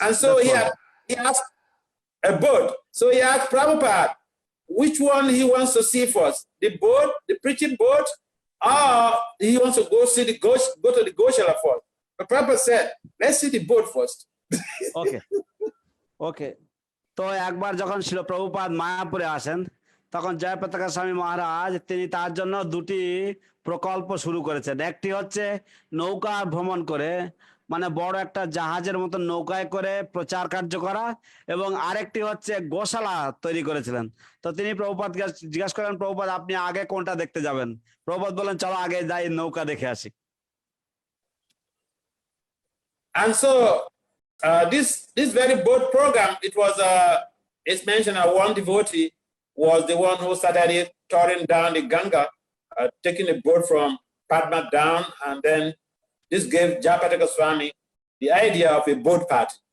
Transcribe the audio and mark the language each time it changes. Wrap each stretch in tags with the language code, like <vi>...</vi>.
<en>And so he asked a boat. So he asked Prabhupada which one he wants to see first, the boat, the preaching boat, or he wants to go to the Goshala first. But Prabhupada said, let's see the boat first. Okay.</en> <bn>তো একবার যখন শিল প্রভুপাদ মায়াপুরে আসেন, তখন জয়পতাকা স্বামী মহারাজ তিনি তার জন্য দুটি প্রকল্প শুরু করেছেন। একটি হচ্ছে নৌকা ভ্রমণ করে, বড় একটা জাহাজের মতো নৌকায় করে প্রচার কার্য করা, এবং আরেকটি হচ্ছে গোশালা তৈরি করেছিলেন। তো তিনি প্রভুপাদকে জিজ্ঞাসা করেন, প্রভুপাদ আপনি আগে কোনটা দেখতে যাবেন? প্রভুপাদ বলেন, চলো আগে যাই নৌকা দেখে আসি।</bn> <en>And so this very boat program, it's mentioned that one devotee was the one who started it, touring down the Ganga, taking a boat from Padma down, and then this gave Jayapataka Swami the idea of a boat party.</en>